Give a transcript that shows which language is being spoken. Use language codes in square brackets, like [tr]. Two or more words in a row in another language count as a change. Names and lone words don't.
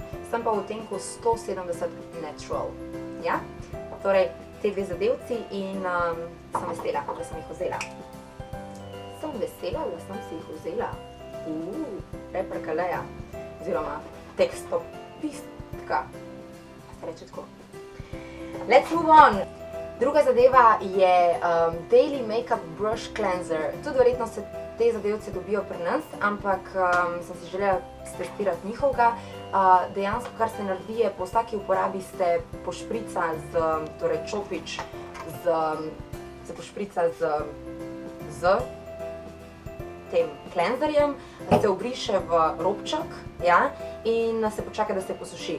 [sl] Sem pa v odtenku 170 Natural. Ja? Torej, te dve zadevci in sem vesela, da sem jih vzela. Sem vesela, da sem si jih vzela. Replika Leia, oziroma tekstopistka. Se reče tako. [en] Let's move on! [sl] Druga zadeva je Daily Makeup Brush Cleanser. Tudi verjetno se te zadevce dobijo pri nas, ampak sem si želela stestirati njihovega. Dejansko, kar se naredi, je po vsaki uporabi se pošprica torej čopič se pošprica z tem klenzerjem, se obriše v robček in se počaka, da se posuši.